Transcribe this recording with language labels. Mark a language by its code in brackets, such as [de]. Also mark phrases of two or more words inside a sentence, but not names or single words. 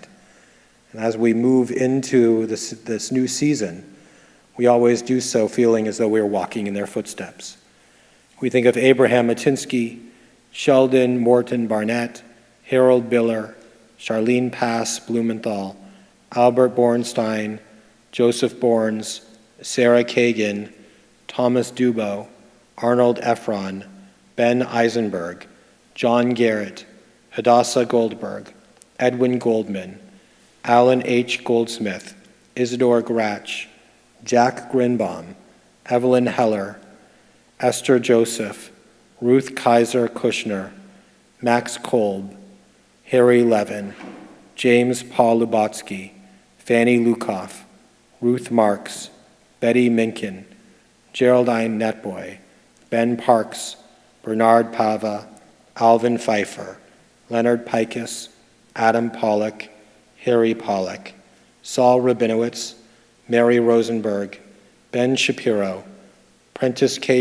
[en] And as we move into this new season, we always do so feeling as though we're walking in their footsteps. We think of Abraham Matinsky, Sheldon Morton Barnett, Harold Biller, Charlene Pass Blumenthal, Albert Bornstein, Joseph Borns, Sarah Kagan, Thomas Dubo, Arnold Efron, Ben Eisenberg, John Garrett, Hadassah Goldberg, Edwin Goldman, Alan H. Goldsmith, Isidore Gratch, Jack Grinbaum, Evelyn Heller, Esther Joseph, Ruth Kaiser Kushner, Max Kolb, Harry Levin, James Paul Lubotsky, Fanny Lukoff, Ruth Marks, Betty Minkin, Geraldine Netboy, Ben Parks, Bernard Pava, Alvin Pfeiffer, Leonard Pikus, Adam Pollock, Harry Pollock, Saul Rabinowitz, Mary Rosenberg, Ben Shapiro, Prentice K.